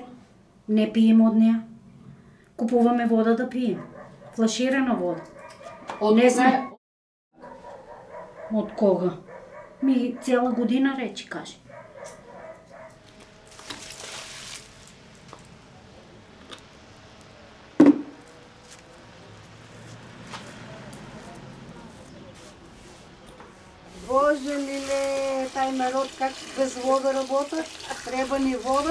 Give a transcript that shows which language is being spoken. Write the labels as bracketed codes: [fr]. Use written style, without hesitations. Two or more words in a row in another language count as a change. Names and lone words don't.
[mk] Не пием од нея. Купуваме вода да пием. Флаширана вода. Не сме... Од кога? Ми цела година речи, каже. Боже миле, taj народ как без вода работа, треба ни вода.